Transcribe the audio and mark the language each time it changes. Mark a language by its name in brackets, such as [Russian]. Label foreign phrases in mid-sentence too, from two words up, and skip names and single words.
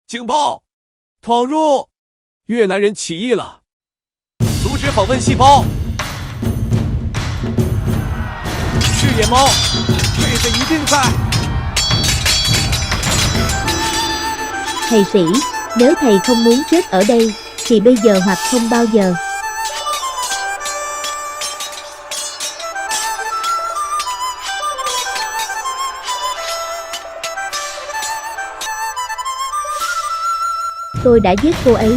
[Chinese] 警报！闯入！越南人起义了！阻止访问细胞！是野猫，位置一定在。 [Vietnamese] Thầy sĩ, nếu thầy không muốn chết ở đây, thì bây giờ hoặc không bao giờ. Tôi đã giết cô ấy.